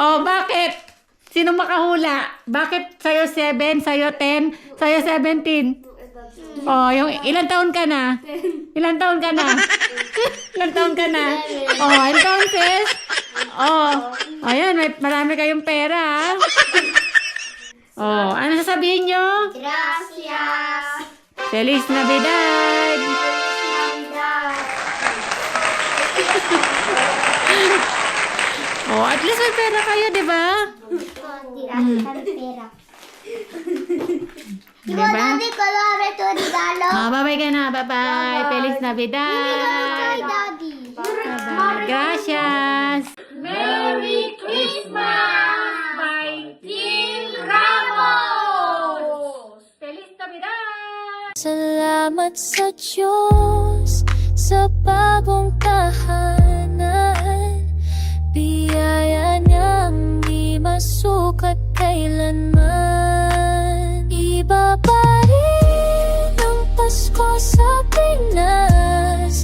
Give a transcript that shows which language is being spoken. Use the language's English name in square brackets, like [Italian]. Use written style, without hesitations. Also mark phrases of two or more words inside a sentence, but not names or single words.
[Filipino] Oh, bakit? Sino makahula? Bakit sa'yo 7, sa'yo 10, sa'yo 17? Oh, yung ilang taon ka na? Ilang taon ka na? Ilang taon ka na? Oh, entonces, ayan, marami kayong pera, ha? Oh, ano sasabihin nyo? [Spanish] Gracias. Feliz Navidad! [Filipino] Oh, [English] at least [Filipino] may pera kayo, di ba? Tirahan pera. Diba? Daddy, color ito regalo. Oh, bye-bye ka na. Bye-bye. Feliz Kay [Spanish] Navidad. [Filipino] Daddy. [Spanish] Bye-bye. Gracias. [English] Merry Christmas! By Team Ramos! [Spanish] Feliz Navidad. [Filipino] Salamat sa Diyos sa bagong tahanan. Biyaya niyang di masukat kailanman. Iba pa rin ang Pasko sa Pinas.